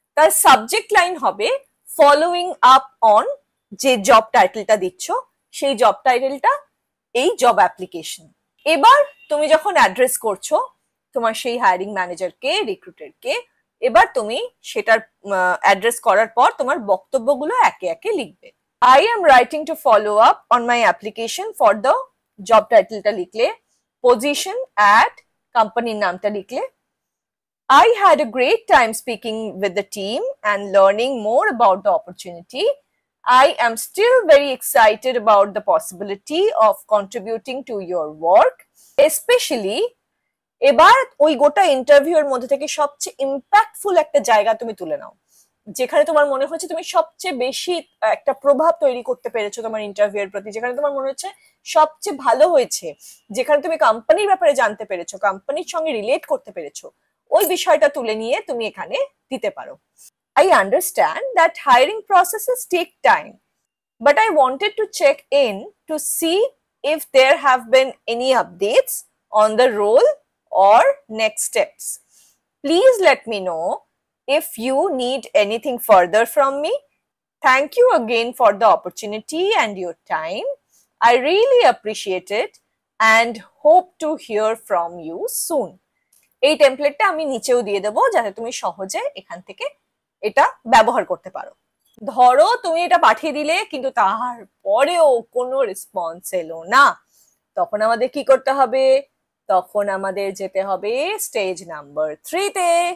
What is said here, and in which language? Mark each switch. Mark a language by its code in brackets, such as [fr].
[bn] তার subject line হবে following up on, যে জব টাইটেলটা দিচ্ছ সেই জব টাইটেলটা এই জব অ্যাপ্লিকেশন। এবার তুমি যখন অ্যাড্রেস করছো তোমার সেই হায়ারিং ম্যানেজারকে, রিক্রুটারকে, এবার তুমি সেটার অ্যাড্রেস করার পর তোমার বক্তব্যগুলো একে একে লিখবে। [en] I am writing to follow up on my application for the job [bn] টাইটেলটা লিখলে, পজিশন [en] at, [bn] কোম্পানির নামটা লিখলে, [en] I had a great time speaking with the team and learning more about the opportunity. I am still very excited about the possibility of contributing to your work, especially. [bn] এবার ওই গোটা ইন্টারভিউর মধ্যে থেকে সবচেয়ে ইম্প্যাক্টফুল একটা জায়গা তুমি তুলে নাও, যেখানে তোমার মনে হচ্ছে তুমি সবচেয়ে বেশি একটা প্রভাব তৈরি করতে পেরেছো তোমার ইন্টারভিউর প্রতি, যেখানে তোমার মনে হচ্ছে সবচেয়ে ভালো হয়েছে, যেখানে তুমি কোম্পানির ব্যাপারে জানতে পেরেছো, কোম্পানির সঙ্গে রিলেট করতে পেরেছো, ওই বিষয়টা তুলে নিয়ে তুমি এখানে দিতে পারো। [en] I understand that hiring processes take time, but I wanted to check in to see if there have been any updates on the role or next steps. Please let me know if you need anything further from me. Thank you again for the opportunity and your time. I really appreciate it and hope to hear from you soon. [bn] এই টেমপ্লেটটা আমি নিচেও দিয়ে দেবো, যাতে তুমি সহজে এখান থেকে এটা ব্যবহার করতে পারো। ধরো তুমি এটা পাঠিয়ে দিলে কিন্তু তারপরেও কোনো রেসপন্স এলো না, তখন আমাদের কি করতে হবে? তখন আমাদের যেতে হবে স্টেজ নাম্বার 3 তে।